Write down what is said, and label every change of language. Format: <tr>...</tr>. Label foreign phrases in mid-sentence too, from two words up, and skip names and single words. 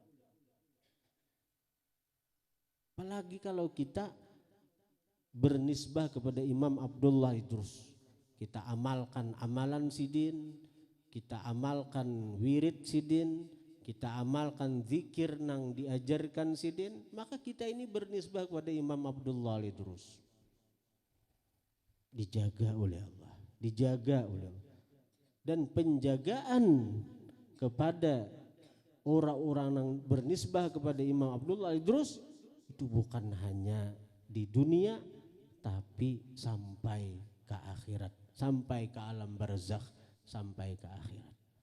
<id>Apalagi kalau kita bernisbah kepada Imam Abdullah Lidrus, kita amalkan amalan sidin, kita amalkan wirid sidin, kita amalkan zikir nang diajarkan sidin, maka kita ini bernisbah kepada Imam Abdullah Lidrus. Dijaga oleh Allah, dijaga oleh Allah. Dan penjagaan kepada orang-orang yang bernisbah kepada Imam Abdullah Lidrus itu bukan hanya di dunia tapi sampai ke akhirat, sampai ke alam barzakh, sampai ke akhirat.</id>